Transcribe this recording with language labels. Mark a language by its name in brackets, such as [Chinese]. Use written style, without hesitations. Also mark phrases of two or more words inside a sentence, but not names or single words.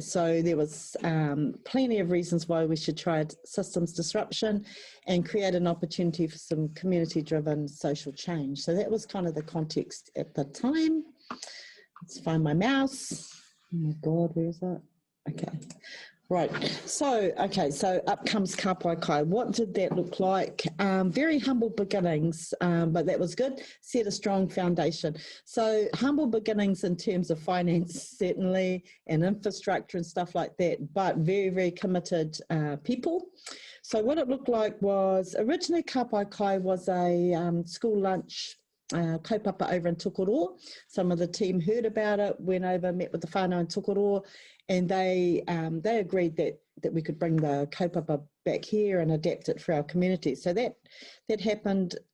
[English] So there was plenty of reasons why we should try systems disruption and create an opportunity for some community-driven social change. So that was kind of the context at the time. Let's find my mouse. Oh my God, where is that? Okay. Right, so up comes ka pai kai. What did that look like? Very humble beginnings, but that was good. Set a strong foundation. So humble beginnings in terms of finance, certainly, and infrastructure and stuff like that, but very, very committed people. So what it looked like was, originally ka pai kai was a school lunch kaupapa over in Tokoroa. Some of the team heard about it, went over, met with the whānau in Tokoroa, and they agreed that we could bring the kaupapa back here and adapt it for our community. So that happened.